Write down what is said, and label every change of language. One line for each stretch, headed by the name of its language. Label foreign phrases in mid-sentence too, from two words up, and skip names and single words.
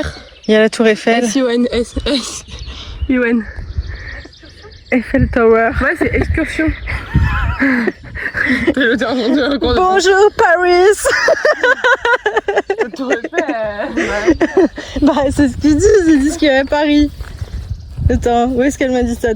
French: Il y a la tour Eiffel. S-I-O-N-S-S-I-O-N. Eiffel Tower. Ouais, c'est excursion. Bonjour Paris. Bah c'est ce qu'ils disent, ils disent qu'il y a Paris. Attends, où est-ce qu'elle m'a dit ça?